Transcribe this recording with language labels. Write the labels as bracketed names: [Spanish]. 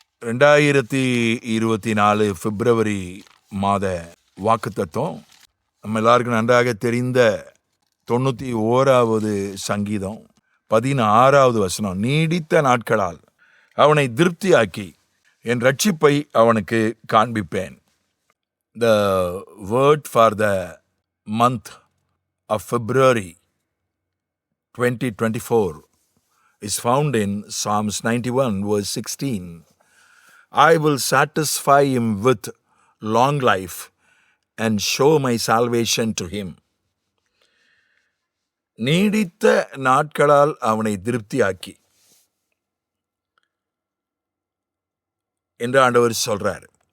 [Tamil] 2024 பிப்ரவரி மாத வாக்குத்தத்தம் நம்ம எல்லாருக்கும் நன்றாக தெரிந்த 91வது சங்கீதம் 16வது வசனம். நீடித்த நாட்களால் அவனை திருப்தியாக்கி என் ரட்சிப்பை அவனுக்கு காண்பிப்பேன். [English] The word for the month of February 2024 is found in Psalms 91 verse 16. I will satisfy him with long life and show my salvation to him. [Tamil] நீடித்த நாட்களால் அவனை திருப்தியாக்கி என்று ஆண்டவர் சொல்றார்.